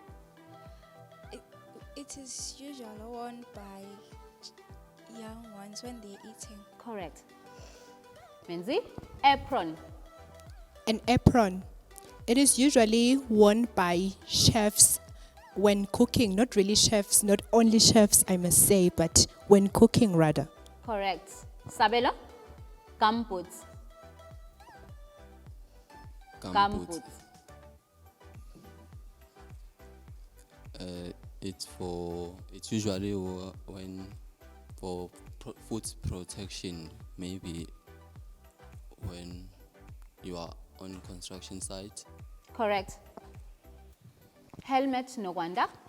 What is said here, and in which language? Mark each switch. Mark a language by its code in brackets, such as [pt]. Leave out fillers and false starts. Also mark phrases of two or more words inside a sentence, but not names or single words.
[en] It is usually worn by young ones when they're eating. Correct. Menzi, apron. An apron. It is usually worn by chefs when cooking. Not really chefs, not only chefs, I must say, but when cooking rather. Correct. Sabelo, gumboots. Gumboots. It's usually when for food protection, maybe when you are on construction site. Correct. Helmet, Nogwanda.